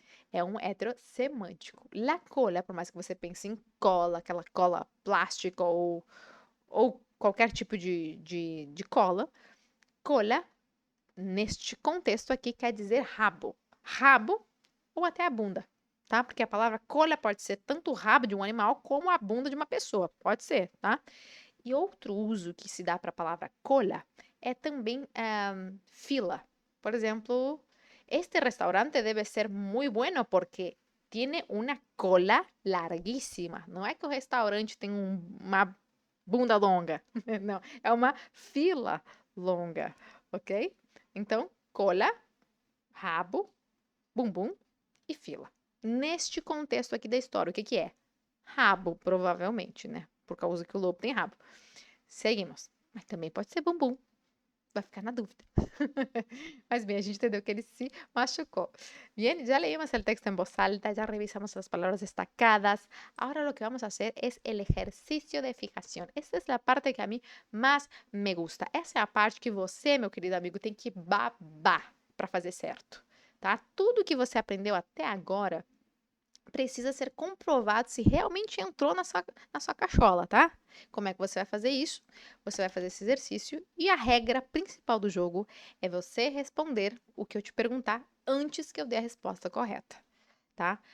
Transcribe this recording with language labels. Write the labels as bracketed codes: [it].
[pt] É um hétero semântico. La cola, por mais que você pense em cola, aquela cola plástica ou qualquer tipo de cola, neste contexto aqui, quer dizer rabo. Rabo ou até a bunda, tá? Porque a palavra cola pode ser tanto o rabo de um animal como a bunda de uma pessoa. Pode ser, tá? E outro uso que se dá para a palavra cola é também fila. Por exemplo, [es] este restaurante debe ser muy bueno porque tiene una cola larguíssima. [pt] Não é que o restaurante tem uma bunda longa, não, é uma fila longa, ok? Então, cola, rabo, bumbum e fila. Neste contexto aqui da história, o que que é? Rabo, provavelmente, né? Por causa que o lobo tem rabo. Seguimos. Mas também pode ser bumbum. Vai ficar na dúvida. Mas bem, a gente entendeu que ele se machucou. [es] Bien, ya leímos el texto en voz alta, ya revisamos las palabras destacadas. Ahora lo que vamos a hacer es el ejercicio de fijación. Esta es la parte que [pt] a mim mais [es] me gusta. [pt] Essa é a parte que você, meu querido amigo, tem que babar para fazer certo, tá? Tudo que você aprendeu até agora precisa ser comprovado se realmente entrou na sua cachola, tá? Como é que você vai fazer isso? Você vai fazer esse exercício e a regra principal do jogo é você responder o que eu te perguntar antes que eu dê a resposta correta, tá?